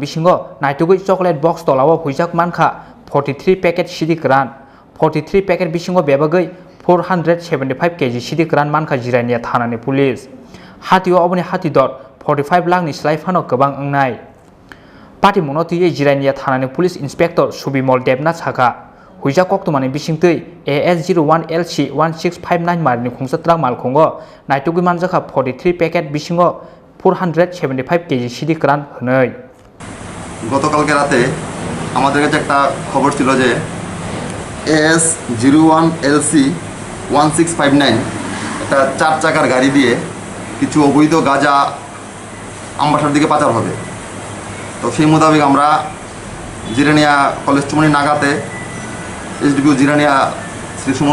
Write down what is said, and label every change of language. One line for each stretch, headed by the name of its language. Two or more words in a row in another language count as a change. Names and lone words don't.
Kok Borok: Bisingo naitugui chocolate box tolao Hoijak Mankha 43 packet Siddi Kwran 43 packet Bisingo bebagai 475 kg Siddi Kwran Mankha Jirania thanani police Hatio oboni hatidor 45 lakh ni slaifano gobang ongnai Pati monoti Jirania thanani police inspector Subimol Debna Saka Hoijak Koktwma ni Bisingtwi AS01LC1659 Marini Khungsa truck Malkhungo naitugui manjaka 43 packet Bisingo 475 kg Siddi Kwran honoi
Bangla: গতকালকে রাতে আমাদের কাছে একটা খবর ছিল যে AS01LC1659 একটা 4 চাকার গাড়ি দিয়ে কিছু অবৈধ গাঁজা আমবাসার দিকে পাচার হবে তো সেই মোতাবেক আমরা জিরানিয়া কলেজ চুমনি নাগাতে এসডিপিও জিরানিয়া শ্রী সুমন